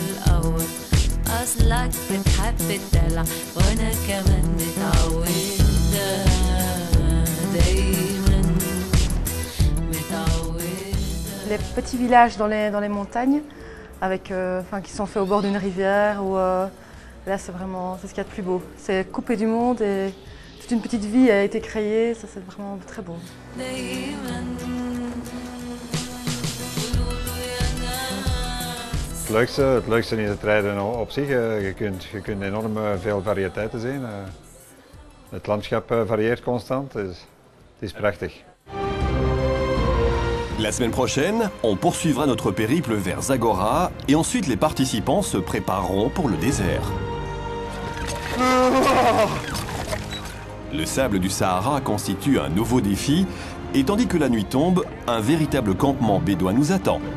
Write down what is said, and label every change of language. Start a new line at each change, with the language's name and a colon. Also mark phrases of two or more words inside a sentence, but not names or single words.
French: Les petits villages dans les montagnes, avec, qui sont faits au bord d'une rivière, où, là c'est ce qu'il y a de plus beau. C'est coupé du monde et toute une petite vie a été créée, ça c'est vraiment très beau.
Dutch: Het leukste is het rijden op zich. Je kunt enorm veel variëteiten zien. Het landschap varieert constant, het is prachtig.
French: La semaine prochaine, on poursuivra notre périple vers Zagora et ensuite les participants se prépareront pour le désert. Le sable du Sahara constitue un nouveau défi et tandis que la nuit tombe, un véritable campement bédouin nous attend.